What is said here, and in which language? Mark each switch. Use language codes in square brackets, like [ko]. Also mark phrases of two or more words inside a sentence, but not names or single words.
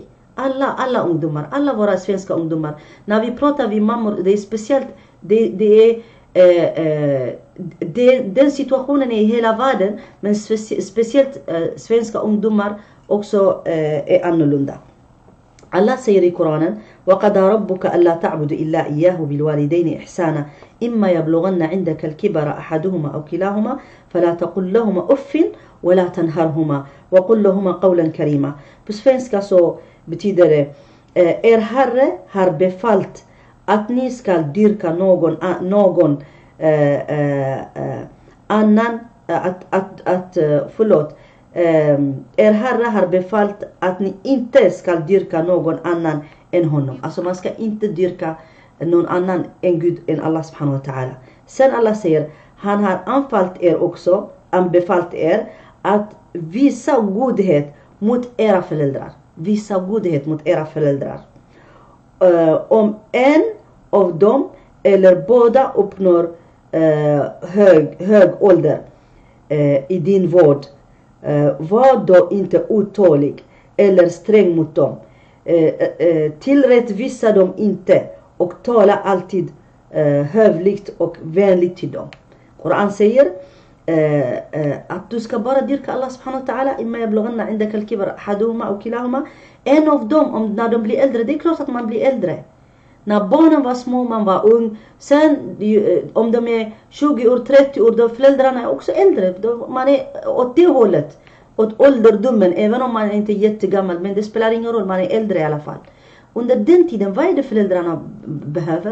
[sv] Alla ungdomar, alla våra svenska ungdomar. När vi pratar vid mammor, det är speciellt, det är den situationen i hela världen, men speciellt svenska ungdomar också är annorlunda. Allah säger i Koranen: [ar] وَقَدَى رَبُّكَ أَلَّا تَعْبُدُ إِلَّا إِيَّهُ بِالْوَالِدَيْنِ إِحْسَانًا إِمَّا يَبْلُغَنَّ عِنْدَكَ الْكِبَرَ أَحَدُهُمَا أَوْ كِلَاهُمَا فَلَا تَقُلْ لَهُمَا أُفٍّ وَلَا تَنْهَرْهُمَا وَقُلْ لَهُمَا قَوْلًا كَرِيمًا. [sv] På svenska så betyder det: er herre har befallt att ni ska dyrka någon annan, er herre har befallt att ni inte ska dyrka någon annan än honom. Alltså man ska inte dyrka någon annan än Gud, än [ar] الله سبحانه وتعالى. [sv] Sen Allah säger: han har anbefallt er att visa godhet mot era föräldrar. Visa godhet mot era föräldrar. Om en av dem eller båda uppnår hög ålder i din vård, var då inte otålig eller sträng mot dem. Tillrättvisa dem inte och tala alltid hövligt och vänligt till dem. Koran säger att du ska bara dyrka [ar] الله سبحانه وتعالى. إما يبلغن عندك الكبر أحدهما أو كلاهما. [sv] En av dem, när de blir äldre, det är klart att man blir äldre. När barnen var små, man var ung. Sen om de är 20 år, 30 år, då föräldrarna är också äldre. Då man är åt det hållet, åt ålderdomen, även om man inte är jättegammal. Men det spelar ingen roll, man är äldre i alla fall. Under den tiden, vad är det föräldrarna behöver?